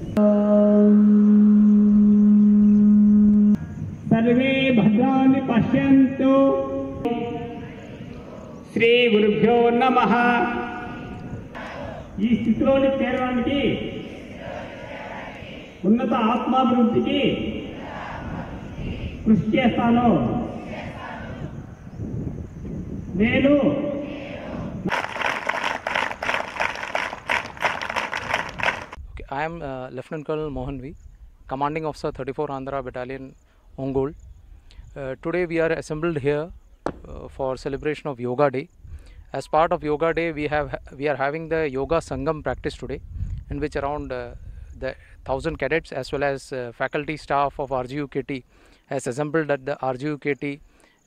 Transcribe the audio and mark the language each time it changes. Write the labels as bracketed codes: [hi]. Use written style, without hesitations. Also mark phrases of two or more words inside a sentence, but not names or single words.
[sa] सर्वे भद्राणि पश्यन्तु. श्री गुरुभ्यो नमः. [te] ఈ స్థితిలోని చేరడానికి ఉన్నత ఆత్మాభివృద్ధికి కృషి చేస్తాను. నేను [en] I am Lieutenant Colonel Mohan V, Commanding Officer 34 Andhra Battalion, Ongole. Today we are assembled here for celebration of Yoga Day. As part of Yoga Day, we are having the Yoga Sangam practice today, in which around the 1,000 cadets as well as faculty staff of RGUKT has assembled at the RGUKT ground.